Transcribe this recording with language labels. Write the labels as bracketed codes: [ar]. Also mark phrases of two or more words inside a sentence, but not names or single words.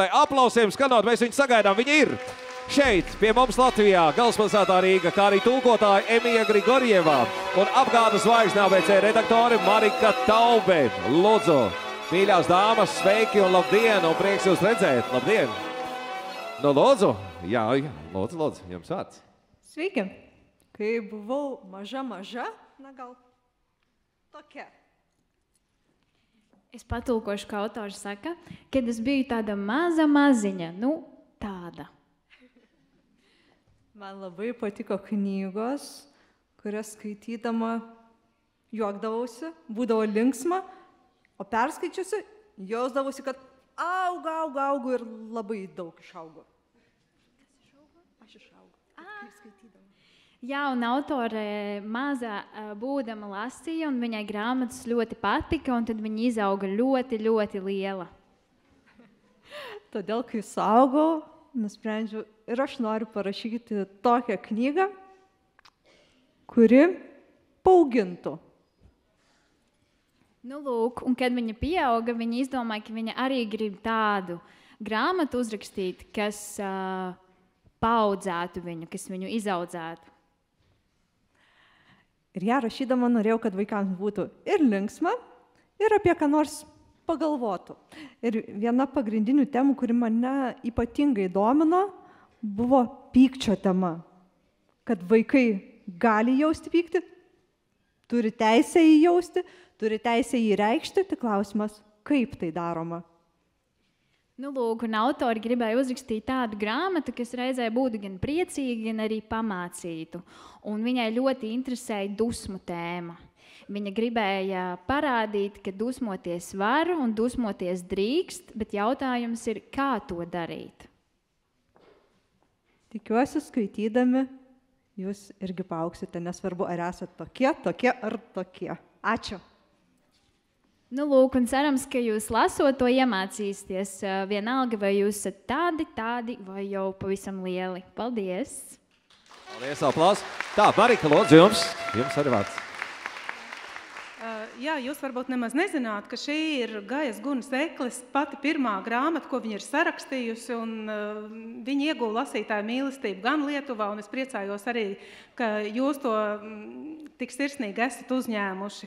[lv] Aplausiem skanot, mēs viņu sagaidām. Viņa ir šeit, pie mums Latvijā, galvaspilsētā Rīga, kā arī tulkotāja Emija Grigorjevā un apgādes zvaigzne ABC redaktori Marika Taube. Lūdzu, mīļās dāmas, sveiki un labdien, un prieks jūs redzēt. Labdien! Nu, lūdzu, jā, lūdzu, jums vārds. Sveiki! [lt] Kai buvau maža, na gal tokia. [lv] Es patulkošu, kā autors saka, kad es biju tāda maziņa, tāda. [lt] Man labai patiko knygos, kurias skaitydama juokdavausi, būdavo linksma, o perskaičiusi, jausdavausi, kad augu ir labai daug išaugo. Aš išaugu. Kaip skaitydama. [lv] Jā, un autore mazā būdama lasīja, un viņai grāmatas ļoti patika, un tad viņa izauga ļoti, ļoti liela. [lt] Todėl, kai suaugau, nusprendžiau ir aš noriu parašyti tokią knygą, kuri paaugintų. [lv] Nu, lūk, un kad viņa pieauga, viņa izdomāja, ka viņa arī grib tādu grāmatu uzrakstīt, kas paaudzētu viņu, kas viņu izaudzētu. [lt] Ir ją rašydama norėjau, kad vaikams būtų ir linksma, ir apie ką nors pagalvotų. Ir viena pagrindinių temų, kuri mane ypatingai domino, buvo pykčio tema. Kad vaikai gali jausti pyktį, turi teisę jį jausti, turi teisę jį reikšti, tik klausimas, kaip tai daroma. [lv] Nu, lūk, un autori gribēja uzrakstīt tādu grāmatu, kas reizē būtu gan priecīga, gan arī pamācītu. Un viņai ļoti interesēja dusmu tēma. Viņa gribēja parādīt, ka dusmoties var un dusmoties drīkst, bet jautājums ir, kā to darīt. [lt] Tikiuosi, skaitydami, jūs irgi paaugsite, nesvarbu, ar esat tokie ar tokie. Ačiū! [lv] Nu, lūk, un cerams, ka jūs lasot to iemācīsieties vienalga, vai jūs esat tādi, vai jau pavisam lieli. Paldies! Paldies, aplausi! Tā, Marika, lūdzu, jums arī vārds. Jā, jūs varbūt nemaz nezināt, ka šī ir Gajas Gunas Ekles pati pirmā grāmata, ko viņa ir sarakstījusi, un viņa ieguva lasītāju mīlestību gan Lietuvā, un es priecājos arī, ka jūs to tik sirsnīgi esat uzņēmuši.